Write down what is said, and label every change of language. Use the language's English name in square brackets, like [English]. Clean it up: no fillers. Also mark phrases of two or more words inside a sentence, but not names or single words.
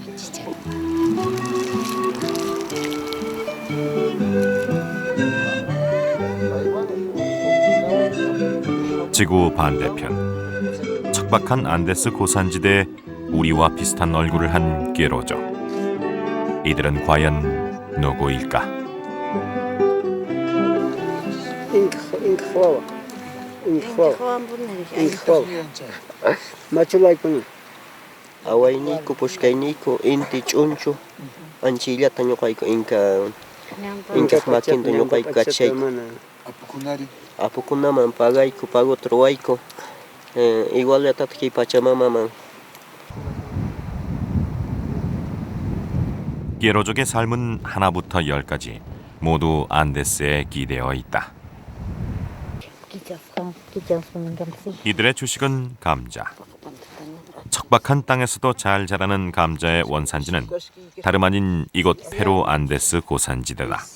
[Korean] 지구 반대편 척박한 안데스 고산지대에 우리와 비슷한 얼굴을 한 꾀로족. 이들은 과연 누구일까? [Quechua] Awayniko pushkayniko inti ch'unchu anchillata ñuqayku Incas makinta ñuqayku kachayku Apukunari. apukunaman pagayku paguta ruwayku iguallatata kay Pachamamaman [Korean] 꾀로족의 삶은 하나부터 열까지 모두 안데스에 기대어 있다. 이들의 주식은 감자. 척박한 땅에서도 잘 자라는 감자의 원산지는 다름 아닌 이곳 페루 안데스 고산지대다.